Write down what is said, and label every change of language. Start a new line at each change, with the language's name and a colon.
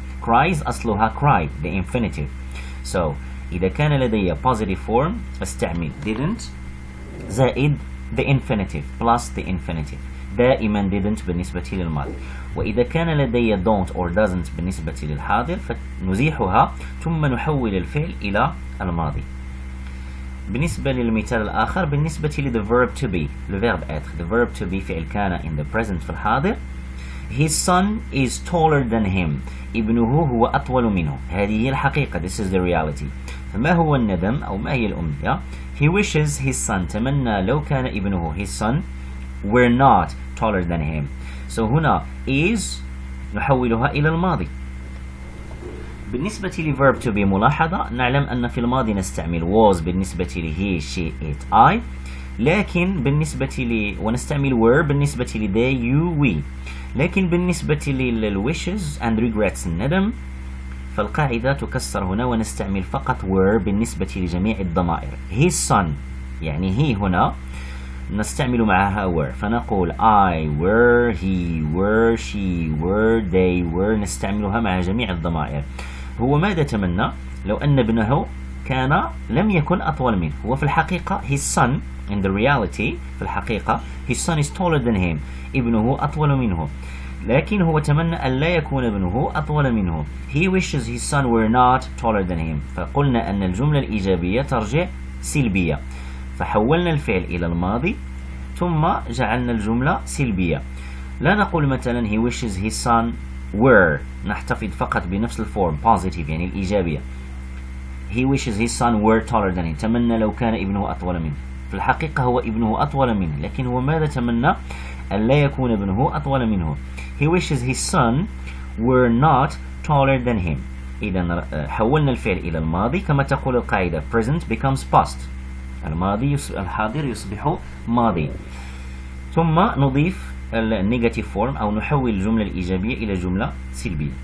English: cries
Arabic: أصلها
English: cry the infinitive. so
Arabic: إذا كان لدي
English: positive form
Arabic: أستعمل
English: didn't زائد the infinitive plus the infinitive، دائما didn't
Arabic: بالنسبة للماضي. وإذا كان لدي
English: don't or doesn't
Arabic: بالنسبة للحاضر فنزيحها ثم نحول الفعل إلى الماضي. بالنسبة للمثال الآخر بالنسبة ل
English: the verb to be
French: le verbe être.
English: the verb to be
Arabic: فعل كان
English: in the present
Arabic: في الحاضر.
English: his son is taller than him.
Arabic: ابنه هو أطول منه. هذه هي الحقيقة.
English: this is the reality.
Arabic: فما هو الندم أو ما هي الأمنية؟
English: he wishes his son
Arabic: تمنى لو كان ابنه
English: his son were not taller than him.
Arabic: so هنا is نحولها إلى الماضي. بالنسبة ل
English: verb to be
Arabic: ملاحظة نعلم أن في الماضي نستعمل was بالنسبة ل
English: he she it I،
Arabic: لكن بالنسبة ونستعمل were بالنسبة ل
English: they you we.
Arabic: لكن بالنسبة لل
English: wishes and regrets
Arabic: الندم فالقاعدة تكسر هنا ونستعمل فقط were بالنسبة لجميع الضمائر. his son يعني he هنا نستعمل معها were، فنقول
English: I were he were she were they were،
Arabic: نستعملها مع جميع الضمائر. هو ماذا تمنى؟ لو أن ابنه كان لم يكن أطول منه. هو في الحقيقة
English: his son in the reality
Arabic: في الحقيقة
English: his son is taller than him.
Arabic: ابنه أطول منه، لكن هو تمنى أن لا يكون ابنه أطول منه.
English: he wishes his son were not taller than him.
Arabic: فقلنا أن الجملة الإيجابية ترجع سلبية، فحولنا الفعل إلى الماضي ثم جعلنا الجملة سلبية. لا نقول مثلا
English: he wishes his son were،
Arabic: نحتفظ فقط بنفس الفورم positive يعني الإيجابية.
English: he wishes his son were taller than him،
Arabic: تمنى لو كان ابنه أطول منه. في الحقيقة هو ابنه أطول منه، لكن هو ماذا تمنى؟ أن لا يكون ابنه أطول منه.
English: he wishes his son were not taller than him.
Arabic: إذا حولنا الفعل إلى الماضي كما تقول القاعدة
English: present becomes past.
Arabic: الحاضر يصبح ماضي. ثم نضيف النيجاتيف فورم أو نحول الجملة الإيجابية إلى جملة سلبية.